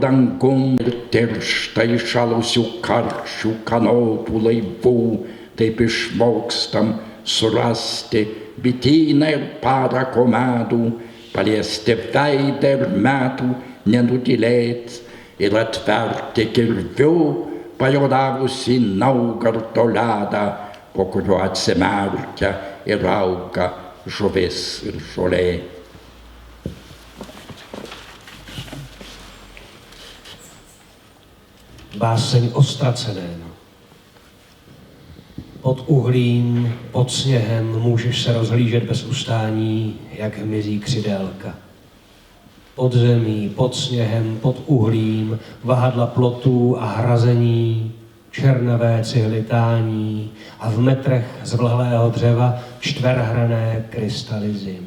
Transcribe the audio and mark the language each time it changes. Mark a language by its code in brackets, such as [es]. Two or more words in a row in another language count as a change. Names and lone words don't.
[lt] dangum ir tiršta įšalusių karčių kanopų laivų, taip išmokstam surasti bityną ir parako medų, paliesti veidą ir metų nenutylėt ir atverti kirviu pajuodavusi Naugardo ledą, po kurio atsimerkia ir auga žuvis ir žolė. [cs] Báseň o ztraceném. Pod uhlím, pod sněhem můžeš se rozhlížet bez ustání, jak hmyzí křidélka. Pod zemí, pod sněhem, pod uhlím, vahadla plotů a hrazení, černavé cihlitání a v metrech z vlhlého dřeva čtverhrané krystaly zim.